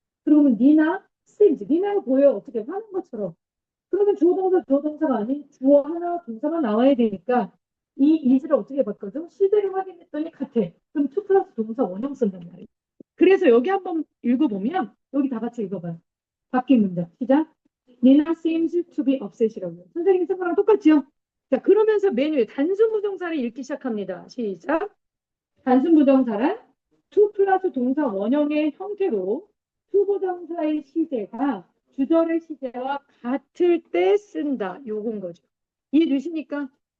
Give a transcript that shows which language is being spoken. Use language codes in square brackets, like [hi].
[ko] 그러면 니나 seems 니나가 보여 어떻게 하는 것처럼. 그러면 주어 동사 주어 동사가 아닌 주어 하나 동사가 나와야 되니까 이 is를 어떻게 바꿔줘? 시제를 확인했더니 같아. 그럼 to 플러스 동사 원형 쓴단 말이에요. 그래서 여기 한번 읽어보면 여기 다 같이 읽어봐요. 바뀐 문장 시작. [en] Nina seems to be upset이라고요. [ko] 선생님이 쓴 거랑 똑같죠? 자, 그러면서 맨 위에 단순부정사를 읽기 시작합니다. 시작. 단순부정사란 to 플러스 동사 원형의 형태로 투부정사의 시제가 주절의 시제와 같을 때 쓴다. 요건 거죠. 이해되십니까?